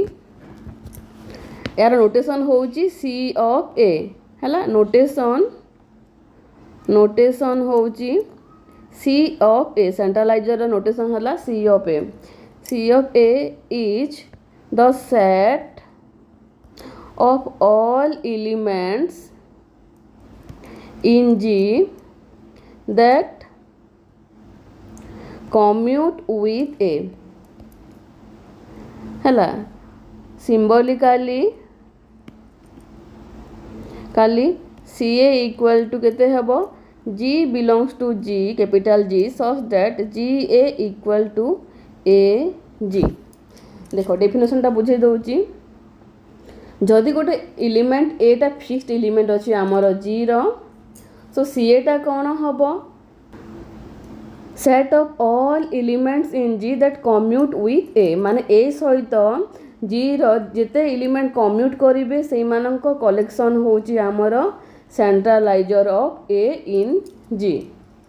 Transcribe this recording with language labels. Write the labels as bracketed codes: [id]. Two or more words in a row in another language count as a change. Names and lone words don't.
[en] यार notation होची C of A हैला notation होची C of A centralizer notation हैला C of A is the set of all elements in G that commute with A हैला symbolically CA equal to [or] କେତେ ହେବ [en] G belongs to G कैपिटल G such that GA equal to AG। [or] ଦେଖ definition ଟା ବୁଝେଇ ଦଉଛି ଯଦି ଗୋଟେ element ଏଟା [en] fixed element [or] ଅଛି ଆମର G ର so C ଏଟା କଣ ହବ [en] set of all elements in G that commute with A [or] ମାନେ A ସହିତ G ର ଯେତେ element commute କରିବେ ସେଇ ମାନଙ୍କ collection ହେଉଛି ଆମର [en] centralizer of A in G.